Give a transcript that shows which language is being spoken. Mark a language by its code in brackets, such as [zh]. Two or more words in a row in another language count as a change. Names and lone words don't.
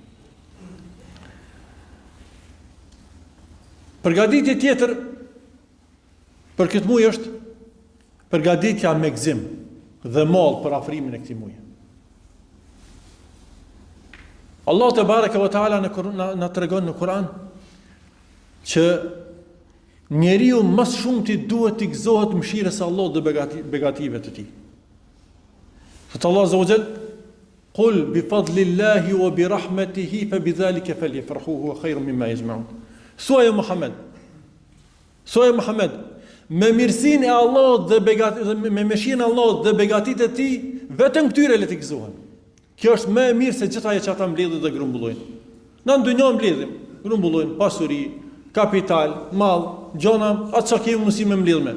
[sq] Përgatitje tjetër për këtë muaj është përgatitja me gëzim dhe mall për afrimin e këtij muaji. Allah [ar] تبارك وتعالى [sq] na tregon në Kur'an që njeriu më shumë ti duhet të gëzohet mëshirës së Allahut dhe begative të tij. [ar] Thot الله عز وجل قل بفضل الله وبرحمته فبذلك فليفرحوا هو خير مما يجمعون. [sq] Thuaj Muhammed. Thuaj Muhammed, me mirësinë e Allahut dhe me mëshirën e Allahut dhe begatitë e tij, vetëm këtyre le të gëzohen. Kjo është më e mirë se gjithë ajo që ata mbledhin dhe grumbullojnë. Na ndonjë mbledhim, grumbullojnë pasuri, kapital, mall, gjona, atë çka kemi mundësi me mbledhme.